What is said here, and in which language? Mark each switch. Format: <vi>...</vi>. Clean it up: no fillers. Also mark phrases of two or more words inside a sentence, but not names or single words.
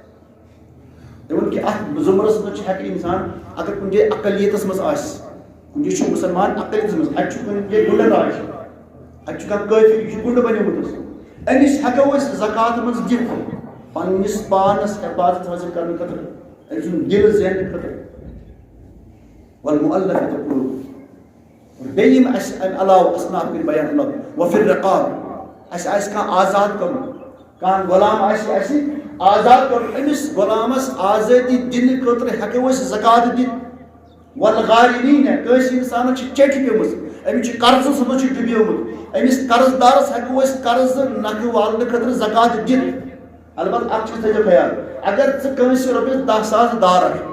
<ks>ایون کہ اتھ زمرس منٛز چھُ ہیٚکہِ انسان اگر کُنہِ جایہِ اقلیتس منٛز آسہِ کُنہِ جایہِ چھُ مسلمان اقلیتس منٛز اتہِ چھُ کُنہِ جایہِ گُنڈن راج اتہِ چھُ کانٛہہ کٲفر یہِ چھُ گُنڈٕ بنیومُت أمِس ہیٚکو أسۍ زکات منٛز دِتھ پننِس پانس حفاظت حٲصِل کرنہٕ خٲطرٕ أمۍ سُنٛد دل زیننہٕ خٲطرٕ</ks> <ar>والمؤلفة قلوبهم</ar> <ks>بیٚیہِ یِم اَسہِ امہِ علاوٕ اصناف کٔرۍ بیان الگ</ks> <ar>وفي الرقاب</ar> <ks>اَسہِ آسہِ کانٛہہ آزاد کرُن کانٛہہ غلام آسہِ اَسہِ آزاد کرُن أمِس غلامس آزٲدی دِنہٕ خٲطرٕ ہیٚکو أسۍ زکات دِتھ والغارمین کٲنٛسہِ انسانس چھِ چیٚٹھۍ پیٚمٕژ أمِس چھُ قرضس منٛز چھُ ڈُبیومُت أمِس قرض دارس ہیٚکو أسۍ قرض نکھٕ والنہٕ خٲطرٕ زکات دِتھ البتہ اکھ چیٖز تھٲیزیو خیال اگر ژٕ کٲنٛسہِ رۄپیس 10,000 دار</ks>